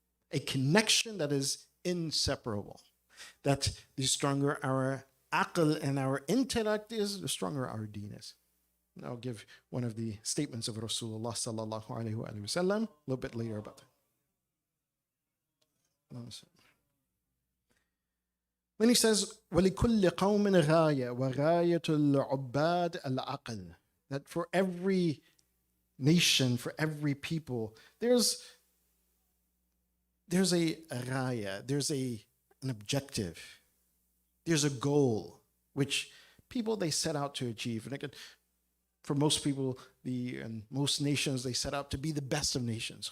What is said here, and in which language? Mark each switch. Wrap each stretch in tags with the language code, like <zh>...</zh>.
<en>A connection that is inseparable. That the stronger our aql and our intellect is, the stronger our deen is. And I'll give one of the statements of Rasulullah sallallahu alayhi wa sallam a little bit later about that. Then he says,</en> <ar>وَلِكُلِّ قَوْمٍ غَايَةٌ وَغَايَةُ الْعُبَّادِ الْعَقْلِ.</ar> <en>That for every nation, for every people, there's a raya, there's an objective, there's a goal, which people, they set out to achieve. And again, for most people, and most nations, they set out to be the best of nations.</en>